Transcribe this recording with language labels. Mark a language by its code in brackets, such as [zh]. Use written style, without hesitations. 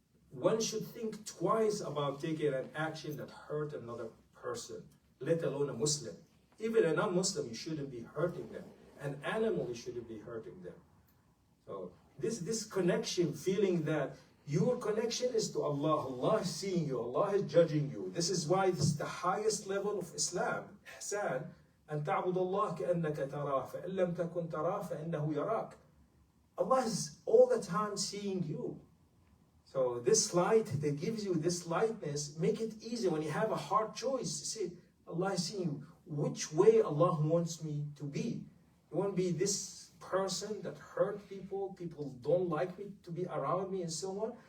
[en] One should think twice about taking an action that hurt another person, let alone a Muslim. Even a non-Muslim, you shouldn't be hurting them. An animal, you shouldn't be hurting them. So this connection, feeling that your connection is to Allah. Allah is seeing you. Allah is judging you. This is why this is the highest level of Islam. [ar] إحسان أن تعبد الله كأنك تراه فإن لم تكن تراه فإنه يراك. [en] Allah is all the time seeing you. So this light that gives you this lightness, make it easy when you have a hard choice. Say, Allah is seeing you. Which way Allah wants me to be? You want to be this person that hurt people, people don't like me to be around me and so on?